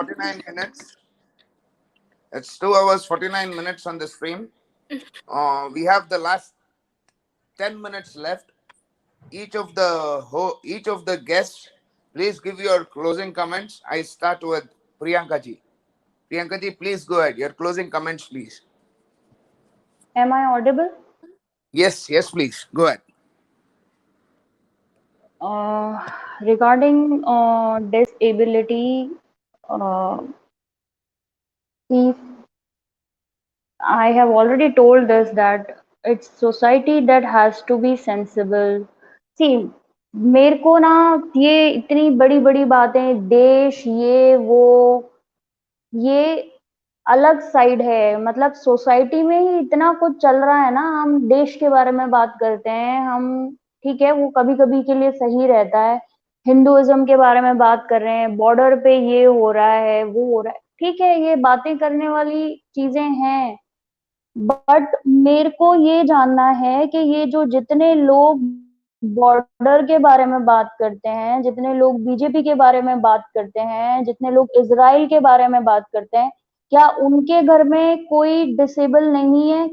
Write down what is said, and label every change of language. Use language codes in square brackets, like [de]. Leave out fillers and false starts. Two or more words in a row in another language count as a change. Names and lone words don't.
[en] 49 minutes. It's 2 hours 49 minutes on the stream. We have the last 10 minutes left. Each of the guests, please give your closing comments. I start with Priyanka ji. Priyanka ji, please go ahead. Your closing comments, please. Am I audible? Yes, yes, please. Go ahead. Uh, Regarding disability, uh, see, I have already told this that it's society that has to be sensible. See, [hi] मेरे को ना ये इतनी बड़ी बड़ी बातें देश ये अलग साइड है, मतलब सोसाइटी में ही इतना कुछ चल रहा है ना, हम देश के बारे में बात करते हैं, हम ठीक है वो कभी कभी के लिए सही रहता है, हिंदुइज्म के बारे में बात कर रहे हैं, बॉर्डर पे ये हो रहा है वो हो रहा है, ठीक है ये बातें करने वाली चीजें हैं, बट मेरे को ये जानना है कि ये जो जितने लोग बॉर्डर के बारे में बात करते हैं, जितने लोग बीजेपी के बारे में बात करते हैं, जितने लोग इजराइल के बारे में बात करते हैं, क्या उनके घर में कोई डिसेबल नहीं है?